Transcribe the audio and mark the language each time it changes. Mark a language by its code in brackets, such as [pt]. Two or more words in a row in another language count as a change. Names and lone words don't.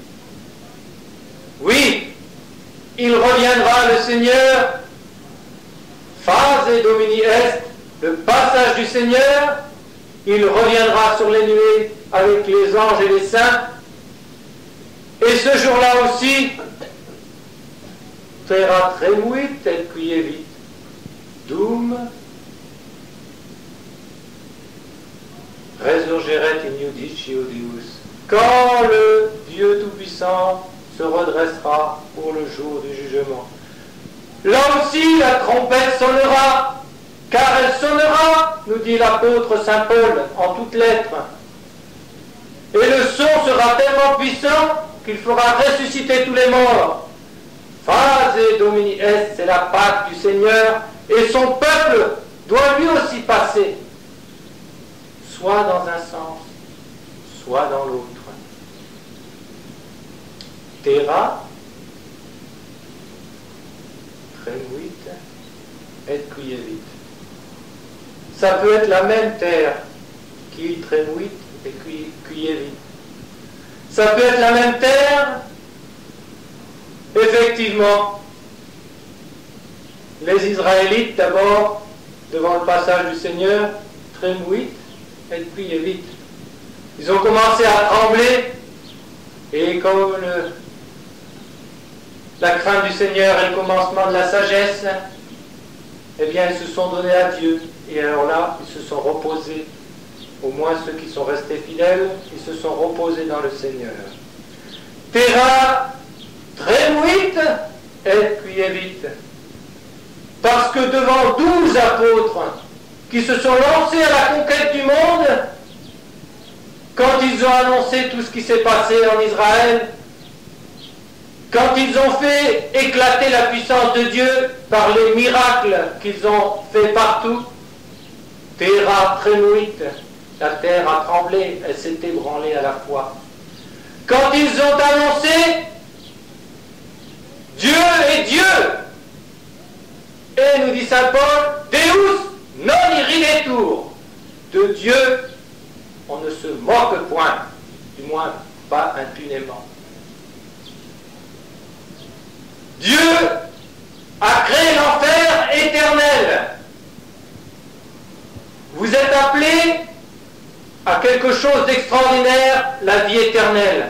[fr] Oui, il reviendra, le Seigneur, [la] Phase Domini est, [fr] le passage du Seigneur, il reviendra sur les nuées avec les anges et les saints. Et ce jour-là aussi, [la] terra tremuit et quievit. Dum resurgeret in iudicio Deus. [fr] Quand le Dieu Tout-Puissant se redressera pour le jour du jugement. Là aussi, la trompette sonnera, car elle sonnera, nous dit l'apôtre Saint Paul en toutes lettres. Et le son sera tellement puissant qu'il fera ressusciter tous les morts. [la] Phase Domini est, [fr] c'est la Pâque du Seigneur, et son peuple doit lui aussi passer, soit dans un sens, soit dans l'autre. [la] Terra tremuit et quievit. [fr] Ça peut être la même terre qui [la] tremuit et quievit. [fr] Ça peut être la même terre, effectivement. Les Israélites, d'abord, devant le passage du Seigneur, [la] tremuit et quievit. [fr] Ils ont commencé à trembler, et comme la crainte du Seigneur est le commencement de la sagesse, eh bien, ils se sont donnés à Dieu. Et alors là, ils se sont reposés. Au moins ceux qui sont restés fidèles, ils se sont reposés dans le Seigneur. [la] Terra tremuit et quievit. [fr] Parce que devant 12 apôtres qui se sont lancés à la conquête du monde, quand ils ont annoncé tout ce qui s'est passé en Israël, quand ils ont fait éclater la puissance de Dieu par les miracles qu'ils ont fait partout, [la] terra tremuit, [fr] la terre a tremblé, elle s'est ébranlée à la fois. Quand ils ont annoncé Dieu est Dieu, et nous dit Saint Paul, [la] Deus non irridetur, [fr] de Dieu on ne se moque point, du moins pas impunément. Dieu a créé l'enfer éternel. Vous êtes appelés à quelque chose d'extraordinaire, la vie éternelle.